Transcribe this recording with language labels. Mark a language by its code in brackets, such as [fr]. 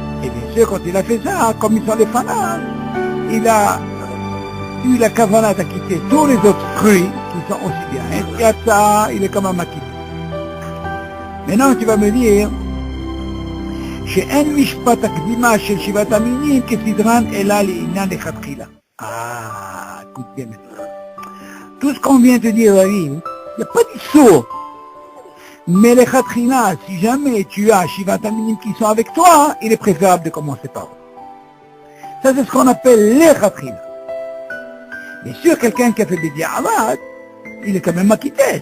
[fr] Et bien sûr, quand il a fait ça, comme ils sont les fanats, il a eu la kavanah d'acquitter tous les autres fruits qui sont aussi bien. Et ça, il est quand même acquitté. Maintenant, tu vas me dire, [he] שאין משפט הקדימה של שבעת המינים כסדרן אלא לעניין לכתחילה. [fr] Écoute bien maintenant. Tout ce qu'on vient de dire, David, il n'y a pas d'issour. Mais les khatkhina, si jamais tu as Shivat Aminim qui sont avec toi, il est préférable de commencer par eux. Ça, c'est ce qu'on appelle les khatkhina. Bien sûr, quelqu'un qui a fait des diavad, il est quand même acquitté.